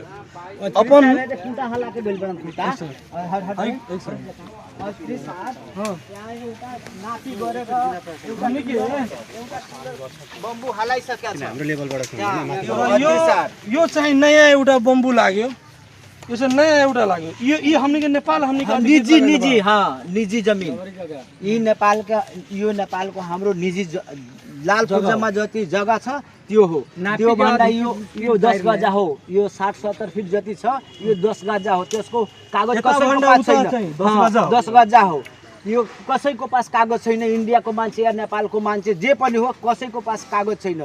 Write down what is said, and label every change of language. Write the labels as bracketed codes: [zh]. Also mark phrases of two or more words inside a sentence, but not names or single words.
[ne] अपन यो चाहिँ नयाँ एउटा बम्बू लाग्यो, यो चाहिँ नयाँ एउटा लाग्यो। [bho] यो हमनी के नेपाल हमनी के निजी हाँ निजी जमीन ये नेपाल का [ne] यो नेपाल को हाम्रो निजी लाल पूर्जामा जति जग्गा छ त्यो हो। त्यो भन्दा यो 10 गजा हो, यो 60-70 फिट जति छ यो 10 गजा हो। त्यसको कागज कसैको पास छैन, 10 गजा हो। यो कसैको पास कागज छैन, इन्डियाको मान्छे या नेपालको मान्छे जे पनि हो कसैको पास कागज छैन।